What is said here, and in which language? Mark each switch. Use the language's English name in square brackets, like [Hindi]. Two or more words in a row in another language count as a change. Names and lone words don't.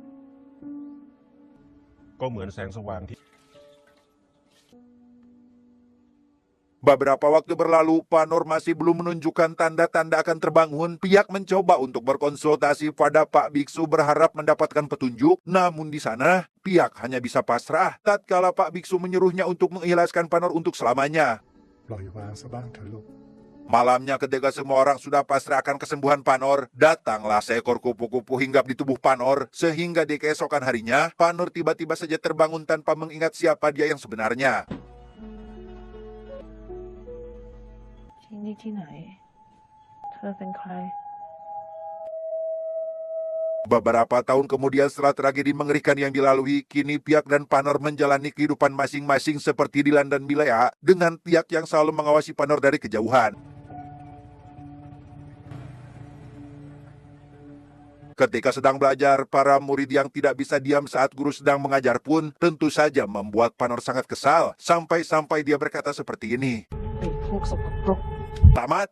[Indonesian] Beberapa waktu berlalu, Panor masih belum menunjukkan tanda-tanda akan terbangun. Piak mencoba untuk berkonsultasi pada Pak Biksu berharap mendapatkan petunjuk. Namun di sana, Piak hanya bisa pasrah tatkala Pak Biksu menyuruhnya untuk mengikhlaskan Panor untuk selamanya. [Thai] ปล่อยวางซะบ้างเถอะลูก [Indonesian] Malamnya ketika semua orang sudah pasrah akan kesembuhan Panor, datanglah seekor kupu-kupu hinggap di tubuh Panor, sehingga di keesokan harinya, Panor tiba-tiba saja terbangun tanpa mengingat siapa dia yang sebenarnya. [Thai] ที่นี่ที่ไหน เธอเป็นใคร [Indonesian] Beberapa tahun kemudian setelah tragedi mengerikan yang dilalui, kini Piak dan Panor menjalani kehidupan masing-masing seperti Dilan dan Bilea, dengan Piak yang selalu mengawasi Panor dari kejauhan. Ketika sedang belajar, para murid yang tidak bisa diam saat guru sedang mengajar pun tentu saja membuat Panor sangat kesal. Sampai-sampai dia berkata seperti ini. [Thai] ไอ้พวกสกปรก [Indonesian] Tamat.